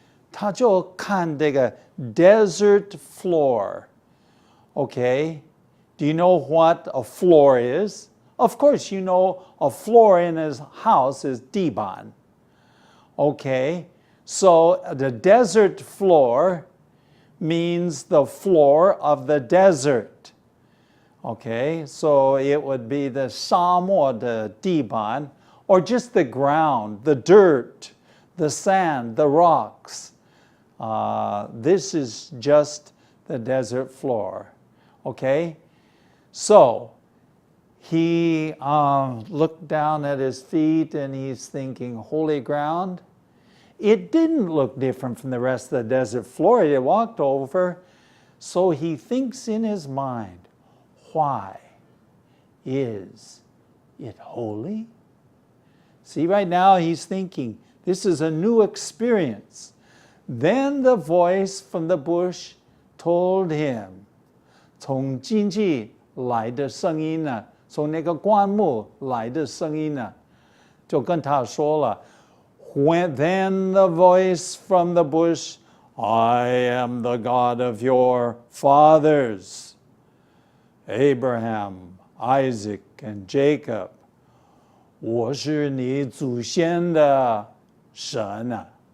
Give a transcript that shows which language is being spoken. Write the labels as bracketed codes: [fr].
[zh] 他就看这个 [en] desert floor. Okay, do you know what a floor is? Of course, you know a floor in his house is diban. Okay, so the desert floor means the floor of the desert. Okay, so it would be the [zh] 沙漠的地板, [en] or just the ground, the dirt, the sand, the rocks. This is just the desert floor. Okay, so he looked down at his feet and he's thinking, holy ground? It didn't look different from the rest of the desert floor he walked over. So he thinks in his mind, why is it holy? See, right now he's thinking, this is a new experience. Then the voice from the bush told him, [zh] 从荆棘来的声音呢，从那个灌木来的声音呢，就跟他说了。 [en] Then the voice from the bush, I am the God of your fathers, Abraham, Isaac, and Jacob. [zh] 我是你祖先的神啊。